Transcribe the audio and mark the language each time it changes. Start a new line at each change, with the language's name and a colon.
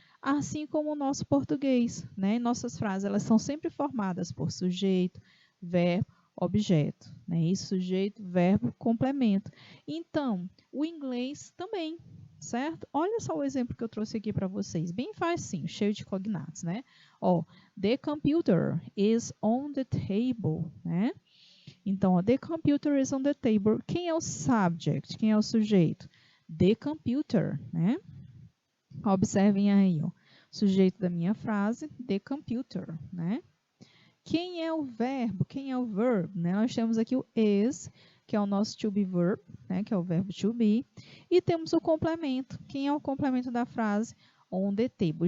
Portuguese: Assim como o nosso português, né? Nossas frases, elas são sempre formadas por sujeito, verbo, objeto, né? Isso, sujeito, verbo, complemento. Então, o inglês também, certo? Olha só o exemplo que eu trouxe aqui para vocês, bem facinho, cheio de cognatos, né? Ó,
English: the computer is on the table,
Portuguese: né? Então, ó,
English: the computer is on the table.
Portuguese: Quem é o subject? Quem é o sujeito?
English: The computer,
Portuguese: né? Observem aí, ó, sujeito da minha frase,
English: the computer,
Portuguese: né? Quem é o verbo? Quem é o verb? Né? Nós temos aqui o is, que é o nosso
English: to be verb,
Portuguese: né? Que é o verbo
English: to be.
Portuguese: E temos o complemento. Quem é o complemento da frase?
English: On the table.